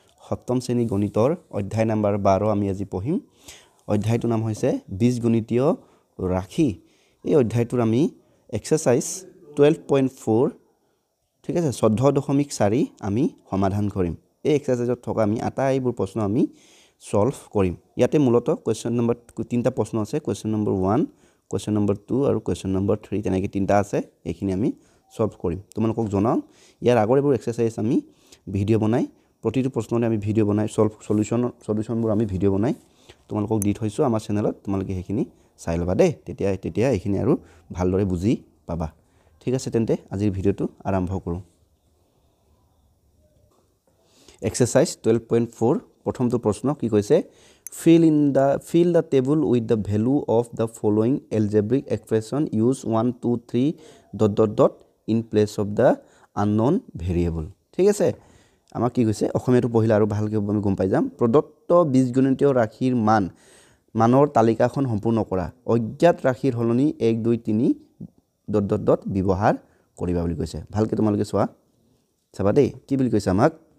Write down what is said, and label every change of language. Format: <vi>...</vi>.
<as>Hoptom seni gonitor অধ্যায় number 12 ami আজি pohim. অধ্যায়টো নাম হৈছে বীজগণিতীয় ৰাশি। এই অধ্যায়টোৰ আমি exercise 12.4 ঠিক আছে 14.4 আমি সমাধান কৰিম। এই এক্সাৰসাইজত থকা আমি আটাইবোৰ প্ৰশ্ন আমি সলভ কৰিম। ইয়াতে মূলত কোৱেশ্চন নম্বৰ তিনটা প্ৰশ্ন আছে, কোৱেশ্চন নম্বৰ 1 question number 2 আৰু question number 3 তেনেকৈ তিনটা আছে, এইখিনি আমি সলভ কৰিম। তোমালোকক জনাও ইয়াৰ আগৰ এবোৰ এক্সাৰসাইজ আমি ভিডিও বনাই প্ৰতিটো প্ৰশ্নৰে আমি ভিডিও বনাই সলিউশনবোৰ আমি ভিডিও বনাই তোমালোকক দি থৈছো আমাৰ চেনেলত। তোমালোকে সেইখিনি চাই লবা দে, তেতিয়া এইখিনি আৰু ভালদৰে বুজি পাবা। ঠিক আছে, তেন্তে আজিৰ ভিডিওটো আৰম্ভ কৰো। এক্সাৰসাইজ 12.4 প্ৰথমটো প্ৰশ্ন কি কৈছে,</as> <en>fill the table with the value of the following algebraic expression. Use 1 2 3 ... in place of the unknown variable.</en> <as>ঠিক আছে, আমাক কি কৈছে অসমীয়াটো পঢ়িলে আৰু ভালকৈ আমি গম পাই যাম। প্ৰদত্ত বীজগণিতীয় ৰাশিৰ মানৰ তালিকাখন সম্পূৰ্ণ কৰা। অজ্ঞাত ৰাশিৰ হলনি 1 2 3 ... ব্যৱহাৰ কৰিবা বুলি কৈছে। ভালকৈ তোমালোকে চাবা দেই কি বুলি কৈছে আমাক।</as>